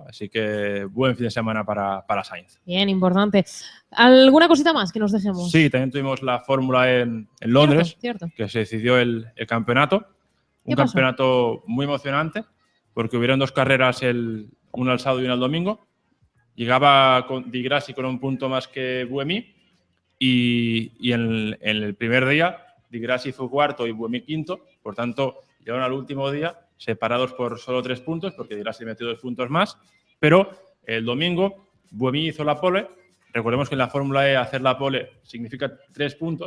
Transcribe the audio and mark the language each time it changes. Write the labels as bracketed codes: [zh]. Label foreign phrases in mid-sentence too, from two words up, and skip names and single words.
[es] Así que buen fin de semana para Sainz. Bien, importante. ¿Alguna cosita más que nos dejemos? Sí, también tuvimos la Fórmula en Londres, cierto. Que se decidió el campeonato. Un campeonato muy emocionante, porque hubieron 2 carreras, una el sábado y una el domingo. Llegaba Di Grassi con un punto más que Buemi y en el primer día Di Grassi fue 4º y Buemi 5º. Por tanto, llegaron al último día separados por solo 3 puntos, porque Di Grassi metió 2 puntos más. Pero el domingo Buemi hizo la pole. Recordemos que en la Fórmula E hacer la pole significa 3 puntos.